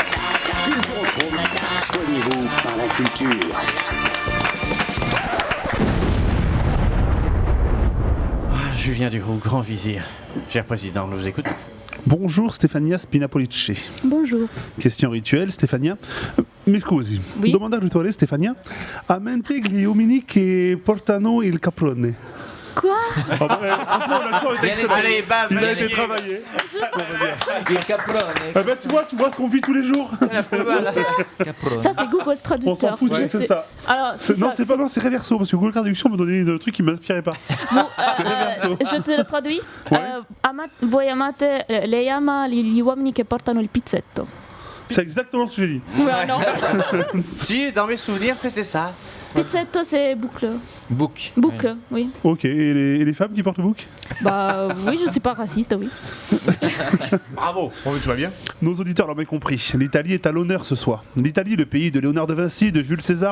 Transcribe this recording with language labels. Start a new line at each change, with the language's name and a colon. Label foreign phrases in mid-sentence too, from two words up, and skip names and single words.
French: Culturochrome, soignez-vous par la culture. Julien Duroux, grand vizir. Cher président, nous écoute. Bonjour Stefania Spinapolice. Bonjour. Question rituelle, Stefania.
Italian: Mi scusi, domanda rituale, Stefania. A mente gli uomini che portano il caprone.
French: Quoi? Franchement, l'accent est excellent. Allez, bam, Il a été travaillé.
Italian: Il caprone.
French: Tu vois ce qu'on vit tous les jours. Ça, c'est Google Traducteur. On s'en fout, c'est ça. Alors, C'est Reverso, parce que Google Traduction me donnait des trucs qui ne m'inspiraient pas. Je te le traduis. Ouais.
Italian: Voi amate, lei ama gli uomini che portano il pizzetto.
French: C'est exactement ce que j'ai dit. Ouais, non. Si, dans mes souvenirs, c'était ça. Pizzetto, c'est boucle. Book. Book, oui. Ok, et les femmes qui portent le bouc? Bah oui, je suis pas raciste, oui. Bravo. Tout va bien. Nos auditeurs l'ont bien compris. L'Italie est à l'honneur ce soir. L'Italie, le pays de Léonard de Vinci, de Jules César.